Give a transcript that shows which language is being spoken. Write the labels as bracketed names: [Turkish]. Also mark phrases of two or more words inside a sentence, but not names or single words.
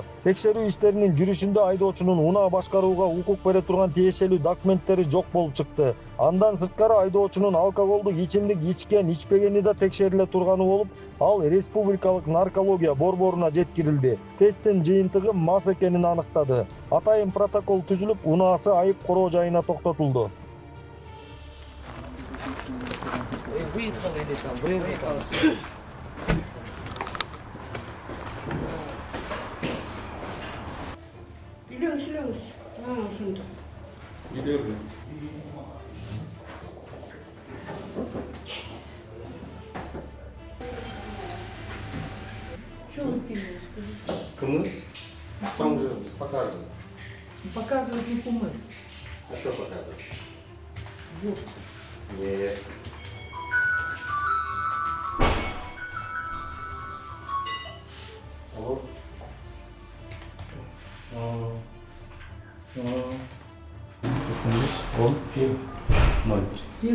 [Kyrgyz] Текшерүү иштеринин жүрүшүндө айдоочунун унаа башкарууга укук бере турган тиешелүү документтери жок болуп чыкты. Андан сырткары айдоочунун алкоголдук ичимдик ичкен, ичпегени да текшериле турганы болуп, ал Республикалык наркология борборуна жеткирилди. Тесттин жыйынтыгы мас экенин аныктады. Атайын протокол түзүлүп, унаасы айып короо жайына токтотулду. [Turkish] Ülüyoruz. Ha, şunda. Gidiyordu. [Russian] Что он пилит? Кымыз? Там уже показывают. Показывает не кумыс. А что показывают? Вот. Нет. Вот. Он пил. 0. Пиво?